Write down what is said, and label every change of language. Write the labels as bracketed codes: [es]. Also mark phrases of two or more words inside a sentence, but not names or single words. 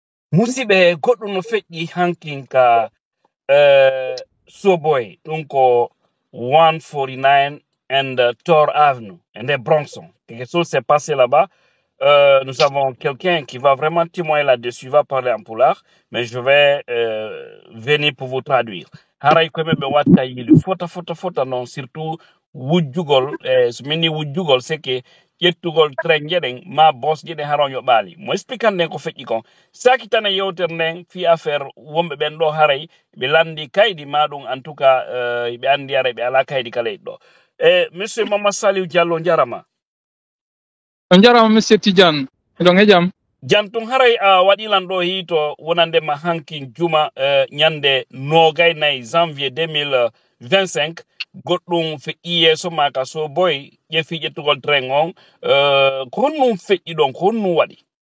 [ff] Musibe goɗɗum no feƴƴi hankin ka Soboy, [fr] donc 149 and Tor Avenue, et des Bronxon. Quelque chose s'est passé là-bas. Nous avons quelqu'un qui va vraiment témoigner là-dessus, va parler en poulard, mais je vais venir pour vous traduire. [ff] Haray ko be watta yili fota non surtout wujjugol so mini wujjugol [fr] c'est que [ff] ƴettugol train jeɗen ma bos jeɗen haron yo ɓaali mo expliquant nden ko feƴƴi kon saki tan e yewtere nden fi affaire wonɓe ɓen ɗo haray ɓe landi kaydi ma ɗum [fr] en tout cas [ff] ɓe andi ara ɓe ala kaydi kala e ɗo monsieur Mamadou Saliou Diallo jarama on jarama monsieur Tidiane miɗon e jaam jantum haray a waɗilan ɗo hito wonandema hankin juma ñande nogay nayyi janvier 2025 goɗɗum feƴƴi yeeso ma ka so boy ƴefi ƴettugol train on ko honnum feƴƴi ɗon ko honnum waɗi